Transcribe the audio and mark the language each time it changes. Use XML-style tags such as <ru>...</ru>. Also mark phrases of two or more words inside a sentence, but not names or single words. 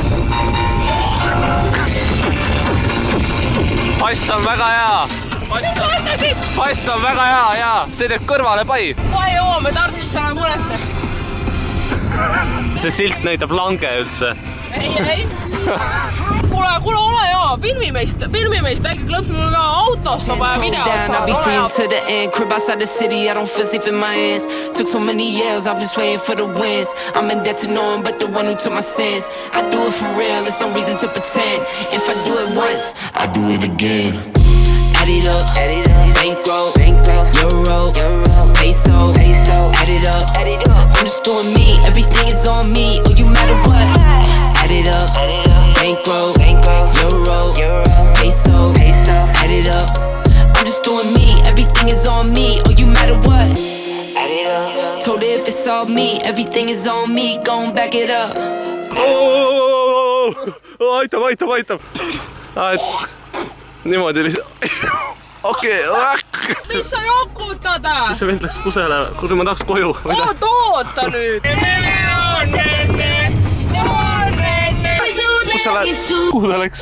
<et>Pass on väga hea. Pass on väga hea, jaa. See teeb kõrvale pai. Kohe jõuame Tartusse, ära muretse. See silt näitab lange üldse. Ei. Kuule, ole jaa, filmimeist väike klõps, mul on ka autost on vaja videot saada.</et> <en>I'll be free to the end, crib outside the city, I don't feel safe in my hands. Took so many years, I've been swaying for the wins. I'm in debt to no one but the one who took my sins. I do it for real, there's no reason to pretend. If I do it once, I do it again. Add it up, bankroll, euro, peso, add it up, I'm just doing me, everything is on me, oh you matter what. Add it up, bankroll, euro, peso, add it up, I'm just doing me, everything is on me, oh you matter what. Add it up, told her if it's all me, everything is on me, gon' back it up.</en> <et>Aitab. Niimoodi lihtsalt. Okei. Mis sa jokutad? See vend läks kusele, kuhu ma tahaks koju. Oota nüüd. Kus sa lähed? Kuhu ta läks?</et>